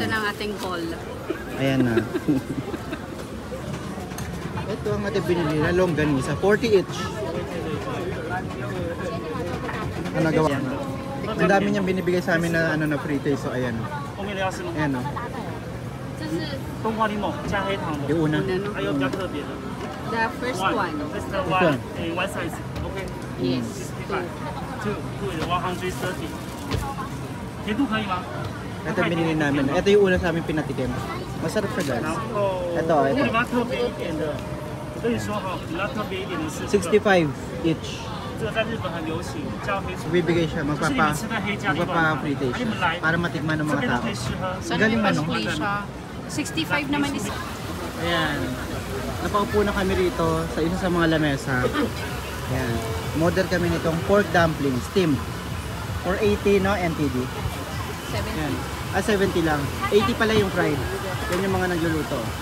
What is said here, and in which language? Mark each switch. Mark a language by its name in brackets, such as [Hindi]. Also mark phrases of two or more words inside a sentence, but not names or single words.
[Filipino] Ito na ang ating call. Ayan na. Ito ang ating binili na longganisa. 40 each. Ano nagawa? Ang dami niyang binibigay sa amin na ano na [English] free taste. [Filipino] So ayan. Ayan o. [Chinese] 冬瓜柠檬加黑糖的， [Filipino] Yung una. [Chinese] 还有比较特别的 [English] The first one. This is the This one. one size. Okay. Yes. 65. Two 130. [Chinese] 甜度可以吗？ [Filipino] Ito binili namin. Ito yung una sa amin pinatikim. Masarap siya guys. [Chinese] 然后 [Filipino] Ito, ito. [Chinese] 比较特别一点的，我跟你说哈，比较特别一点的是这个， [English] 65 each. [Chinese] 这个在日本很流行，叫黑醋。 [Filipino] Bibigay siya. [Chinese] 就是你们吃的黑加柠檬嘛， [Filipino] Magpapa-free taste [Chinese] 你们 [Filipino] siya. [Chinese] 来 [Filipino] Para matikman ng [Chinese] 这 [Filipino] mga [Chinese] 边都 [Filipino] tao. [Chinese] 可以试喝。 [Filipino] Sana Galing may ano? display siya. 65 naman is... Ayan. Napaupo na kami rito sa isa sa mga lamesa. Ayan. Model kami nitong [English] pork dumpling, steamed. For 80 no NTD. 70. [Filipino] Ayan. 70 lang. 80 pala yung fried. Yan yung mga nagluluto.